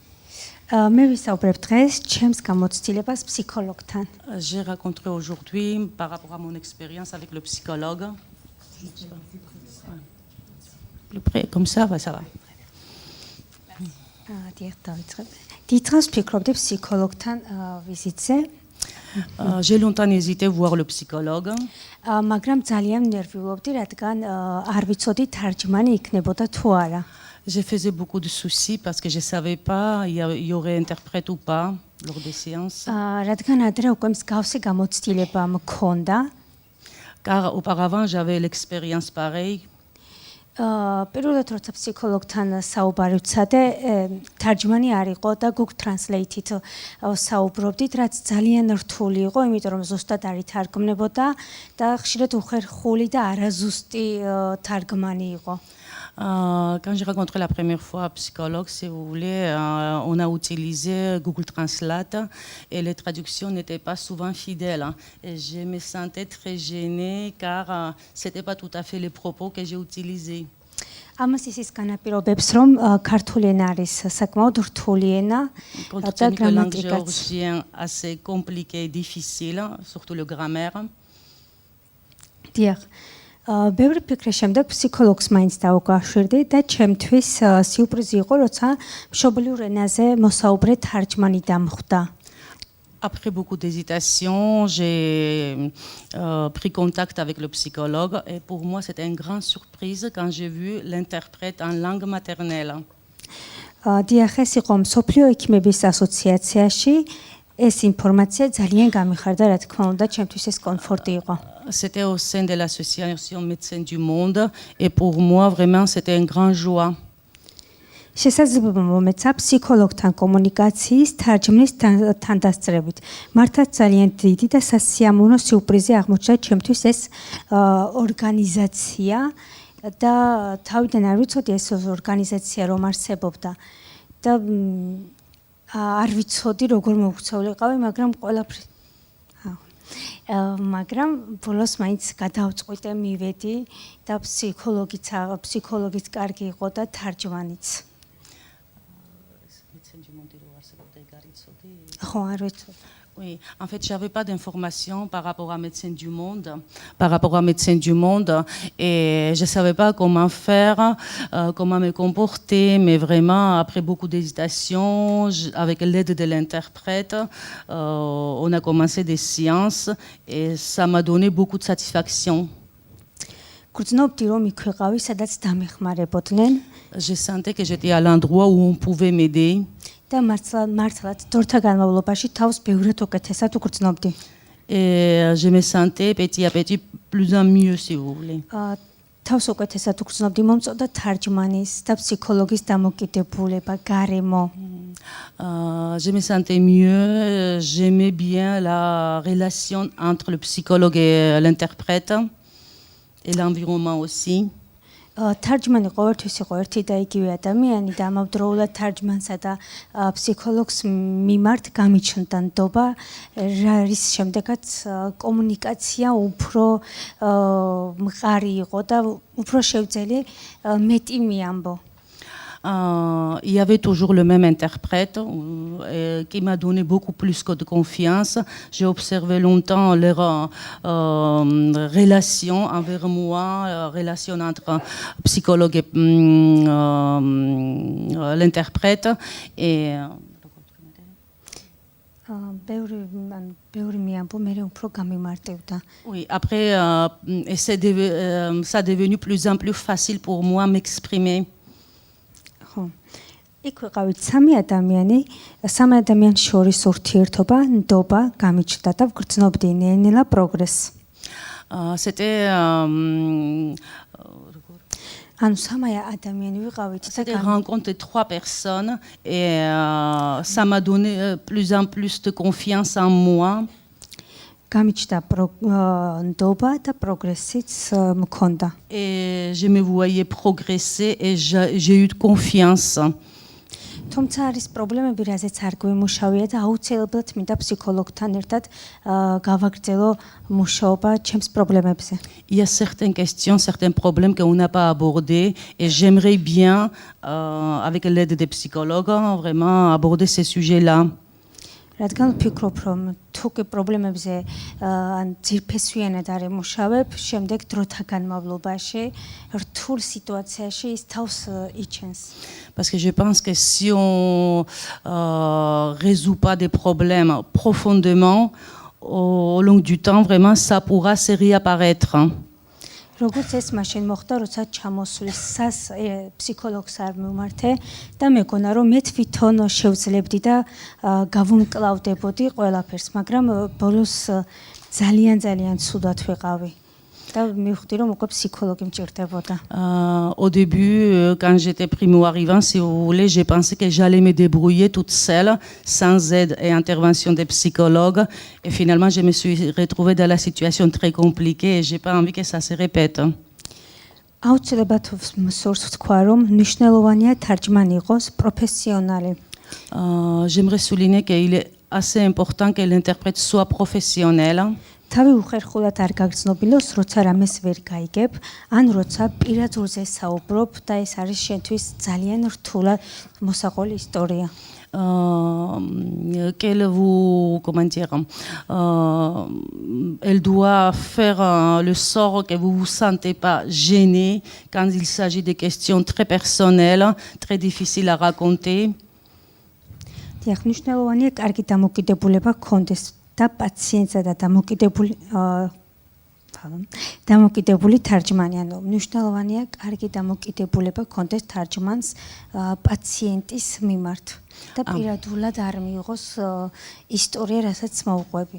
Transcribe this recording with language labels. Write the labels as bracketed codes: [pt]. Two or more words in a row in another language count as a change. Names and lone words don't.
[fr] J'ai rencontré aujourd'hui par rapport à mon expérience avec le psychologue. Plus près, comme ça va, ça va. [ka] დიდხანს ვფიქრობდი ფსიქოლოგთან ვიზიტზე, [fr] J'ai longtemps hésité à voir le psychologue. [ka] მაგრამ ძალიან ნერვიულობდი, რადგან არ ვიცოდი თარჯმანი იქნებოდა თუ არა. [fr] J'ai fait beaucoup de soucis parce que je ne savais pas il y aurait interprète ou pas lors des séances. [ka] რადგან ადრე უკვე მსგავსი გამოცდილება მქონდა. [fr] Car auparavant j'avais l'expérience pareille. [ka] პირველად როცა ფსიქოლოგთან საუბარი ვცადე, თარჯმანი არ იყო და Google Translate-ით საუბრობდით, რაც ძალიან რთული იყო, იმიტომ რომ ზუსტად არ ითარგმნებოდა და ხშირად უხერხული და არაზუსტი თარგმანი იყო. [fr] Quand j'ai rencontré la première fois un psychologue, si vous voulez, on a utilisé Google Translate et les traductions n'étaient pas souvent fidèles. Et je me sentais très gênée car ce n'était pas tout à fait les propos que j'ai utilisés. [ka] ამას ის განაპირობებს, რომ ქართული ენა არის საკმაოდ რთული ენა და [fr] La langue [ka] გრამატიკაც. [fr] géorgienne assez compliquée et difficile, surtout le grammaire. [ka] დიახ. ბევრი ფიქრის შემდეგ ფსიქოლოგს მაინც დავუკვირდი და ჩემთვის სიურპრიზი იყო, როცა მშობლიურ ენაზე მოსაუბრე თარჯმანი დამხვდა. [fr] Après beaucoup d'hésitation, j'ai pris contact avec le psychologue et pour moi c'était une grande surprise quand j'ai vu l'interprète en langue maternelle. [ka] დიახ, ეს იყო მსოფლიო ექიმების ასოციაციაში. ეს ინფორმაცია ძალიან გამიხარდა, რა თქმა უნდა, ჩემთვის ეს კომფორტი იყო. [fr] C'était au sein de l'association Médecins du Monde et pour moi vraiment c'était une grande joie. [ka] შესაძლებლობა მომეცა ფსიქოლოგთან კომუნიკაციის თარჯმნის თანდასწრებით. მართლაც ძალიან დიდი და სასიამოვნო სიურპრიზი აღმოჩნდა ჩემთვის ეს ორგანიზაცია და თავიდან არ ვიცოდი ეს ორგანიზაცია რომ არსებობდა და არ ვიცოდი როგორ მოუქცეულიყავი, მაგრამ ბოლოს მაინც გადავწყვიტე, მივედი და ფსიქოლოგიც კარგი იყო და თარჯმანიც. ხო, არ ვიცოდი. [fr] Oui, en fait, j'avais pas d'informations par rapport à Médecins du Monde, et je savais pas comment faire, comment me comporter, mais vraiment après beaucoup d'hésitation, avec l'aide de l'interprète, on a commencé des séances et ça m'a donné beaucoup de satisfaction. [ka] გრძნობდი რომ იქვეყავი, სადაც დამეხმარებოდნენ. [fr] Je sentais que j'étais à l'endroit où on pouvait m'aider. [ka] და მართლაც დროთა განმავლობაში თავს ბევრად უკეთესად უგრძნობდი. [fr] Et je me sentais petit à petit plus en mieux, si vous voulez. [ka] თავს უკეთესად უგრძნობდი, მომწონდა თარჯმანის და ფსიქოლოგის დამოკიდებულება, გარემო. [fr] Je me sentais mieux, j'aimais bien la relation entre le psychologue et l'interprète et l'environnement aussi. [ka] თარჯმანი ყოველთვის იყო ერთი და იგივე ადამიანი და ამავდროულად თარჯმანსა და ფსიქოლოგს მიმართ გამიჩნდა ნდობა, რის შემდეგაც კომუნიკაცია უფრო მყარი იყო და უფრო შევძელი მეტი მიამბო. [fr] Il y avait toujours le même interprète qui m'a donné beaucoup plus de confiance. J'ai observé longtemps leur relation envers moi, relation entre psychologue et l'interprète. Et oui, après, ça est devenu plus en plus facile pour moi m'exprimer. [ka] იქ ვიყავით სამი ადამიანის შორის ურთიერთობა, ნდობა გამიჩნდა და ვგრძნობდი ნელ-ნელა პროგრესს. [fr] C'était [ka] ანუ სამი ადამიანი ვიყავით [fr] და rencontré trois personnes et ça m'a donné plus en plus de confiance en moi. [ka] გამიჩნდა ნდობა და პროგრესიც მქონდა. [fr] Et je me voyais progresser et j'ai eu confiance. [ka] თუმცა არის პრობლემები, რაზეც არ გვიმუშავია და აუცილებლად მინდა ფსიქოლოგთან ერთად გავაგრძელო მუშაობა ჩემს პრობლემებზე. [fr] Il y a certaines questions, certains problèmes qu'on n'a pas abordés et j'aimerais bien, avec l'aide des psychologues, vraiment aborder ces sujets-là. [ka] რადგან ვფიქრობ, რომ თუ კი პრობლემებზე ან ძირფესვიანად არ ემუშავებ, შემდეგ დროთა განმავლობაში რთულ სიტუაციაში ის თავს იჩენს. [fr] Parce que je pense que si on résout pas des problèmes profondément, au long du temps, vraiment, ça pourra se réapparaître. [ka] როგორც ეს მაშინ მოხდა, როცა ჩამოსვლის ფსიქოლოგს არ მიმართე და მეგონა, რომ მე თვითონ შევძლებდი და გავუმკლავდებოდი ყველაფერს, მაგრამ ბოლოს ძალიან ცუდად ვიყავი. და მივხვდი, რომ უკვე ფსიქოლოგი მჭირდებოდა. [fr] Au début, quand j'étais primo-arrivant, si vous voulez, j'ai pensé que j'allais me débrouiller toute seule, sans aide et intervention des psychologues. Et finalement, je me suis retrouvée dans la situation très compliquée et j'ai pas envie que ça se répète. [ka] აუცილებლად მსურს ვთქვა, რომ მნიშვნელოვანია თარჯმანი იყოს პროფესიონალი. [fr] J'aimerais souligner qu'il est assez important que l'interprète soit professionnel. [ka] თავი უხერხულად არ გაგრძნობილოს, როცა რამეს ვერ გაიგებ, ან როცა პირადურზე საუბრობ და ეს არის შენთვის ძალიან რთულად მოსაყოლი ისტორია. [fr] Elle doit faire le sort que vous vous sentez pas gêné quand il s'agit de questions très personnelles, très difficiles à raconter. [ka] დიახ, მნიშვნელოვანია კარგი დამოკიდებულება გქონდეს და პაციენტსა და დამოკიდებული თარჯმანი, ანუ მნიშვნელოვანია კარგი დამოკიდებულება გქონდეს თარჯმანს პაციენტის მიმართ და პირადულად არ მიიღოს ისტორია, რასაც მოუყვები.